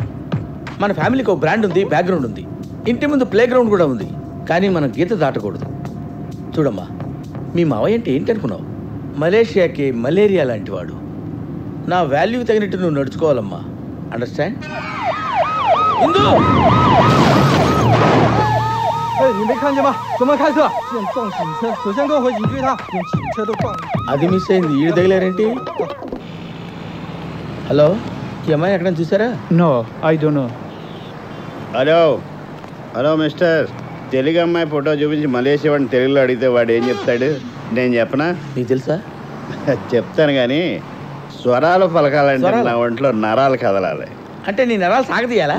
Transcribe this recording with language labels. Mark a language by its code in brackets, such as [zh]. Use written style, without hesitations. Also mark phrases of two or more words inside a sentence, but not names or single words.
[te] మన ఫ్యామిలీకి ఒక బ్రాండ్ ఉంది, బ్యాక్గ్రౌండ్ ఉంది, ఇంటి ముందు [en] play ground [te] కూడా ఉంది. కానీ మనం గీత దాటకూడదు. చూడమ్మా, మీ మావయ్య అంటే ఏంటి అనుకున్నావు? మలేషియాకి మలేరియా లాంటి వాడు. నా వాల్యూ తగినట్టు నువ్వు నడుచుకోవాలమ్మా. అండర్స్టాండ్? ఇందు [zh] 你没看见吗？怎么开车？先撞警车，首先跟我回警局他，用警车都撞。 [te] అది మిస్ అయింది. ఈడు తగిలారేంటి? హలో, ఈ అమ్మాయి ఎక్కడ చూసారా? [en] No, I don't know. Hello hello mister, [te] తెలుగు అమ్మాయి ఫోటో చూపించి మలేషియా వాడిని తెలుగులో అడిగితే వాడు ఏం చెప్తాడు? నేను చెప్పనా? నీకు తెలుసా? చెప్తాను కానీ స్వరాలు పలకాలంటే నా ఒంట్లో నరాలు కదలాలి. అంటే నీ నరాలు సాగదీయాలా?